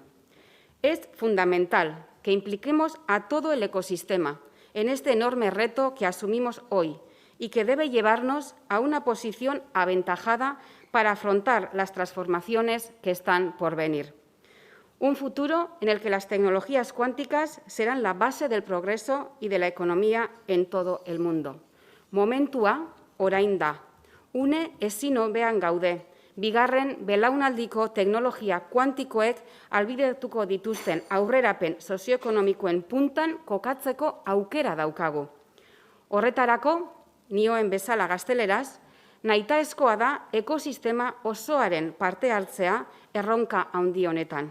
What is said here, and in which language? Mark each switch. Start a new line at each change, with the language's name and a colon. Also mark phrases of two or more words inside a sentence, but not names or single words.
Spanish: Es fundamental que impliquemos a todo el ecosistema en este enorme reto que asumimos hoy y que debe llevarnos a una posición aventajada para afrontar las transformaciones que están por venir. Un futuro en el que las tecnologías cuánticas serán la base del progreso y de la economía en todo el mundo.
Basque: Momentua orain da. Une ezin hobean gaude. Bigarren belaunaldiko teknologia kuantikoek ahalbidetuko dituzten aurrerapen sozioekonomikoen puntan kokatzeko aukera daukagu. Horretarako, nioen bezala gazteleraz, nahitaezkoa da ekosistema osoaren parte hartzea erronka handi honetan.